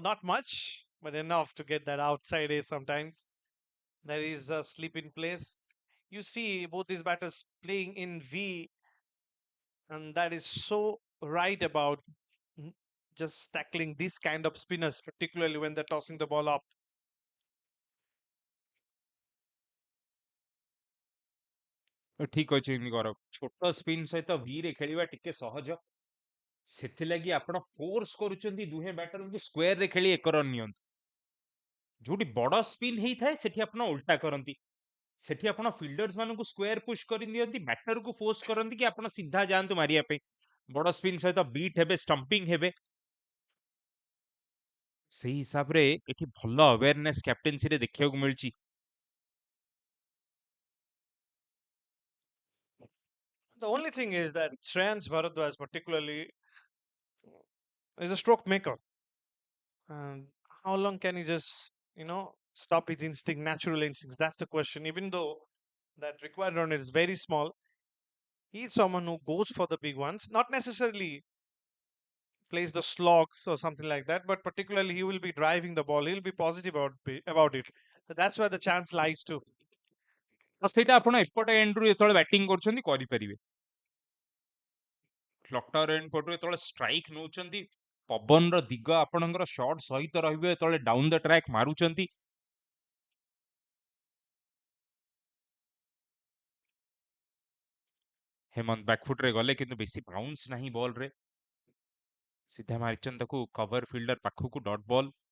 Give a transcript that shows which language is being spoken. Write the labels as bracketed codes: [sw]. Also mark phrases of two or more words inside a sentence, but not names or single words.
[en] Not much, but enough to get that outside edge sometimes. There is a slip in place. You see both these batters playing in V, and that is so right about just tackling this kind of spinners, particularly when they're tossing the ball up. [or] ଠିକ ଅଛି ଗୌରବ, ଛୋଟ ସ୍ପିନ୍ ସହିତ ଭିରେ ଖେଳିବା ଟିକେ ସହଜ, ସେଥିଲାଗି ଆପଣ ଫୋର୍ସ କରୁଛନ୍ତି ଦୁହେଁ ବ୍ୟାଟରଙ୍କୁ ସ୍କୋୟାରରେ ଖେଳି 1 ରନ୍ ନିଅନ୍ତୁ। ଯୋଉଠି ବଡ ସ୍ପିନ୍ ହେଇଥାଏ ସେଠି ଆପଣ ଉଲ୍ଟା କରନ୍ତି, ସେଠି ଆପଣ ଫିଲ୍ଡର୍ସ ମାନଙ୍କୁ [en] square push [or] କରିଦିଅନ୍ତି, ବ୍ୟାଟରକୁ ଫୋର୍ସ କରନ୍ତି କି ଆପଣ ସିଧା ଯାଆନ୍ତୁ ମାରିବା ପାଇଁ। ବଡ ସ୍ପିନ୍ ସହିତ ବିଟ୍ ହେବେ, ଷ୍ଟମ୍ପିଂ ହେବେ। ସେଇ ହିସାବରେ ଏଠି ଭଲ ଆୱେୟାରନେସ୍ କ୍ୟାପ୍ଟେନ୍ସିରେ ଦେଖିବାକୁ ମିଳିଛି। [en] The only thing is that Shreyans Bharadwaj particularly is a stroke maker. And how long can he just, stop his instinct, natural instincts? That's the question. Even though that required run is very small, he's someone who goes for the big ones, not necessarily plays the slogs or something like that, but particularly he will be driving the ball. He'll be positive about it. So that's where the chance lies too. [or] ଆଉ ସେଇଟା ଆପଣ ଏପଟ ଏଣ୍ଡରୁ ଯେତେବେଳେ ବ୍ୟାଟିଂ କରୁଛନ୍ତି କରିପାରିବେ। କ୍ଲଟର ଏଣ୍ଡ ପଟରୁ ଯେତେବେଳେ ଷ୍ଟ୍ରାଇକ୍ ନଉଛନ୍ତି, ପବନର ଦିଗ ଆପଣଙ୍କର ସର୍ଟ ସହିତ ରହିବ ଯେତେବେଳେ [en] down the track [or] ମାରୁଛନ୍ତି। ହେମନ୍ତ ବ୍ୟାକଫୁଟରେ ଗଲେ କିନ୍ତୁ ବେଶୀ ବାଉନ୍ସ ନାହିଁ ବଲରେ, ସିଧା ମାରିଛନ୍ତି ତାକୁ କଭର ଫିଲ୍ଡର ପାଖକୁ, [en] dot ball.